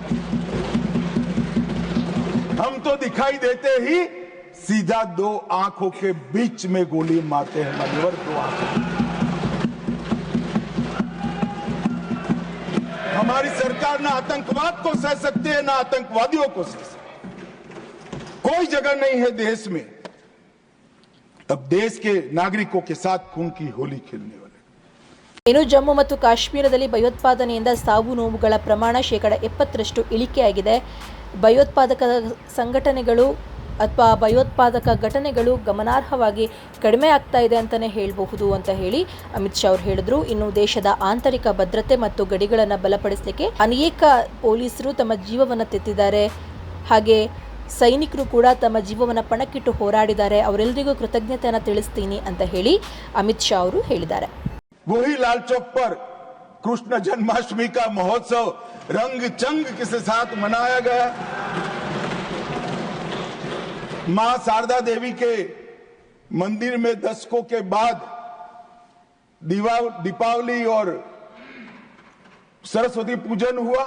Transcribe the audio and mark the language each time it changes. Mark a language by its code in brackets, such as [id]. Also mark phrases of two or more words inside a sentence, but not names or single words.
[hi] हम तो दिखाई देते ही सीधा 2 आंखों के बीच में गोली मारते हैं, मान्यवर, 2 आंखों। हमारी हमारी सरकार ना आतंकवाद को सह सकती है, ना आतंकवादियों को सह सकती है। कोई जगह नहीं है देश में अब देश के नागरिकों के साथ खून की होली खेलने वाले। [kn] ಇನ್ನು ಜಮ್ಮು ಮತ್ತು ಕಾಶ್ಮೀರದಲ್ಲಿ ಭಯೋತ್ಪಾದನೆಯಿಂದ ಸಾವು ನೋವುಗಳ ಪ್ರಮಾಣ 70% ಇಳಿಕೆಯಾಗಿದೆ. ಭಯೋತ್ಪಾದಕ ಸಂಘಟನೆಗಳು ಅಥವಾ ಭಯೋತ್ಪಾದಕ ಘಟನೆಗಳು ಗಮನಾರ್ಹವಾಗಿ ಕಡಿಮೆ ಆಗ್ತಾ ಇದೆ ಅಂತಲೇ ಹೇಳಬಹುದು ಅಂತ ಹೇಳಿ ಅಮಿತ್ ಶಾ ಅವರು ಹೇಳಿದ್ರು. ಇನ್ನು ದೇಶದ ಆಂತರಿಕ ಭದ್ರತೆ ಮತ್ತು ಗಡಿಗಳನ್ನು ಬಲಪಡಿಸಲಿಕ್ಕೆ ಅನೇಕ ಪೊಲೀಸರು ತಮ್ಮ ಜೀವವನ್ನು ತೆತ್ತಿದ್ದಾರೆ. ಹಾಗೆ ಸೈನಿಕರು ಕೂಡ ತಮ್ಮ ಜೀವವನ್ನು ಪಣಕ್ಕಿಟ್ಟು ಹೋರಾಡಿದ್ದಾರೆ. ಅವರೆಲ್ಲರಿಗೂ ಕೃತಜ್ಞತೆಯನ್ನು ತಿಳಿಸ್ತೀನಿ ಅಂತ ಹೇಳಿ ಅಮಿತ್ ಶಾ ಅವರು ಹೇಳಿದ್ದಾರೆ. [hi] वही लाल चौक पर कृष्ण जन्माष्टमी का महोत्सव रंग चंग के साथ मनाया गया। मां शारदा देवी के मंदिर में दशकों के बाद दीपावली और सरस्वती पूजन हुआ।